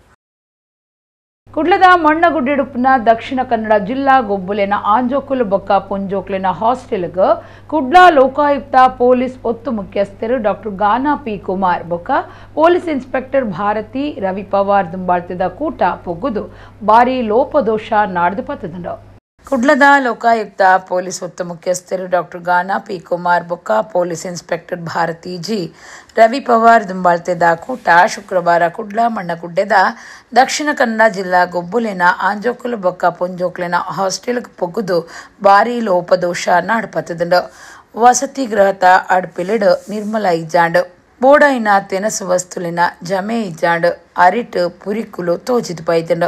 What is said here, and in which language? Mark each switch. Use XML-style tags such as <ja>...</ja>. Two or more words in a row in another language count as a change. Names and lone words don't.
<tcy>ಕುಡ್ಲದ ಮಣ್ಣಗುಡ್ಡೆಡುಪ್ಪುನ ದಕ್ಷಿಣ ಕನ್ನಡ ಜಿಲ್ಲಾ ಗೊಬ್ಬುಲೆನ ಆಂಜೋಕುಲು ಬೊಕ್ಕ ಪೊಂಜೋಕ್ಲೆನ ಹಾಸ್ಟೆಲ್ಗೆ ಕುಡ್ಲ ಲೋಕಾಯುಕ್ತ ಪೊಲೀಸ್ ಒತ್ತು ಮುಖ್ಯಸ್ಥರು ಡಾಕ್ಟರ್ ಗಾನಾ ಪಿ ಕುಮಾರ್ ಬೊಕ್ಕ</tcy> <en>police inspector</en> <tcy>ಭಾರತಿ ರವಿ ಪವಾರ್ ದುಂಬಾಳ್ತಿದ ಕೂಟ ಪೊಗ್ಗುದು ಬಾರಿ ಲೋಪದೋಷ ನಾಡ್ದು ಪತ್ತದುಂಡು. ಕುಡ್ಲದ ಲೋಕಾಯುಕ್ತ ಪೊಲೀಸ್ ಒತ್ತು ಮುಖ್ಯಸ್ಥರು ಡಾಕ್ಟರ್ ಗಾನಾ ಪಿ ಕುಮಾರ್ ಬೊಕ್ಕ</tcy> <en>police inspector</en> <tcy>ಭಾರತಿ ಜಿ ರವಿ ಪವಾರ್ ದುಂಬಾಳ್ತೆದ ಕೂಟ ಶುಕ್ರವಾರ ಕುಡ್ಲ ಮಣ್ಣಗುಡ್ಡೆದ ದಕ್ಷಿಣ ಕನ್ನಡ ಜಿಲ್ಲಾ ಗೊಬ್ಬುಲೆನ ಆಂಜೋಕುಲು ಬೊಕ್ಕ ಪೊಂಜೋಕ್ಲೆನ ಹಾಸ್ಟೆಲ್ ಪೊಗ್ಗುದು ಬಾರಿ ಲೋಪದೋಷ ನಾಡ್ಪತ್ತದುಂಡು. ವಸತಿ ಗೃಹದ ಅಡ್ಪಿಲಿಡು ನಿರ್ಮಲ ಇಜಾಂಡು ಬೋಡಾಯಿನ ತೆನಸು ವಸ್ತುಲಿನ ಜಮೆ ಇಜಾಂಡ್ ಅರಿಟ್ ಪುರಿಕುಲು ತೋಜಿದು ಬೈದಂಡು.</tcy>